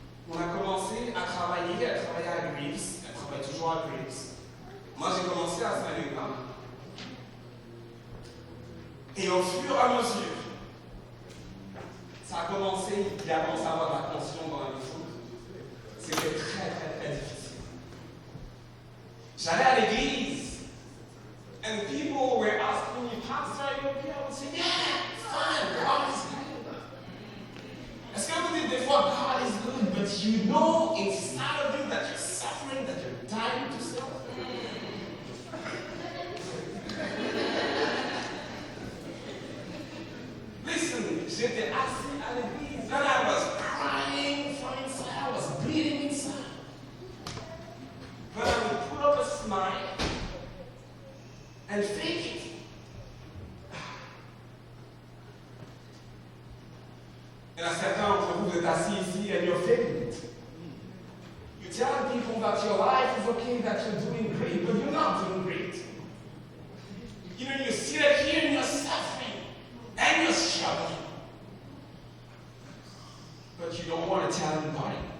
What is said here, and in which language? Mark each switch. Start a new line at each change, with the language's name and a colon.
French: On a commencé à travailler, elle travaillait à Greaves, elle travaille toujours à Greaves. Moi j'ai commencé à Saint-Luc. Et au fur et à mesure, ça a commencé, il a commencé à avoir de la tension dans la maison. C'était très très très difficile. J'allais à l'église,
English: and people were asking me, Pastor, are you okay? I would say, yeah, fine, God is good.
French: Est-ce que vous dites des fois,
English: God is good, but you know inside of you that you're suffering, that you're dying to self? Listen,
French: j'étais assis à l'église,
English: and I was crying from inside, I was bleeding inside. But I would put up a smile and fake it.
French: Et là, certains d'entre vous êtes assis ici
English: and you're faking it. You're telling people that your life is okay, that you're doing great, but you're not doing great. You know, you sit here and you're suffering and you're struggling. But you don't want to tell anybody.